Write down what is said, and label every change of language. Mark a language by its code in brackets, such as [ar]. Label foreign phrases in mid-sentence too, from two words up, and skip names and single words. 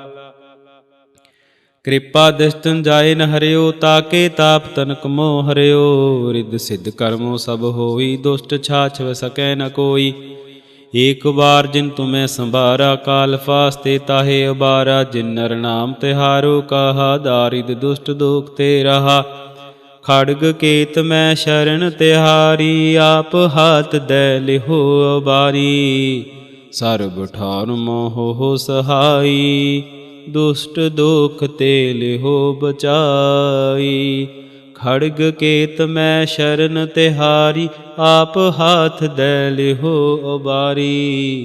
[bra] कृपा दृष्टन जाए न हरियो, ताके ताप तनक मोह हरियो। रिद्ध सिद्ध कर्मो सब होई, दुष्ट छाछ सकै न कोई। एक बार जिन तुम्हें संभारा, काल फास्ते ताहे अबारा। जिन नर नाम तिहारो कहा, दारिद दुष्ट दोख ते रहा। ਖੜਗ ਕੇਤ ਮੈਂ ਸ਼ਰਨ ਤਿਹਾਰੀ, ਆਪ ਹਾਥ ਦੈ ਲਿਹੋ ਅਬਾਰੀ। ਸਰਬ ਠਾਰ ਮੋਹ ਸਹਾਈ, ਦੁਸ਼ਟ ਦੋਖ ਤੇ ਲਿਹੋ ਬਚਾਈ। ਖੜਗ ਕੇਤ ਮੈਂ ਸ਼ਰਨ ਤਿਹਾਰੀ, ਆਪ ਹਾਥ ਦੈ ਲਿਹੋ ਅਬਾਰੀ।